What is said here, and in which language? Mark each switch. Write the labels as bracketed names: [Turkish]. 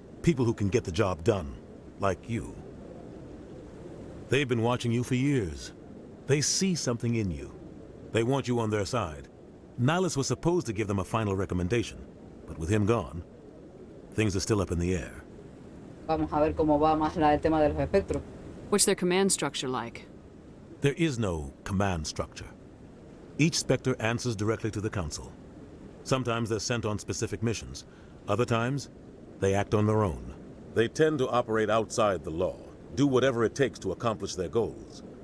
[English] People who can get the job done, like you. They've been watching you for years. They see something in you. They want you on their side. Nihilus was supposed to give them a final recommendation, but with him gone, things are still up in the air. [Spanish] Vamos a ver cómo va más el tema de los espectros. [English] What's their command structure like? There is no command structure. Each Spectre answers directly to the Council. Sometimes they're sent on specific missions. Other times, they act on their own. They tend to operate outside the law, do whatever it takes to accomplish their goals.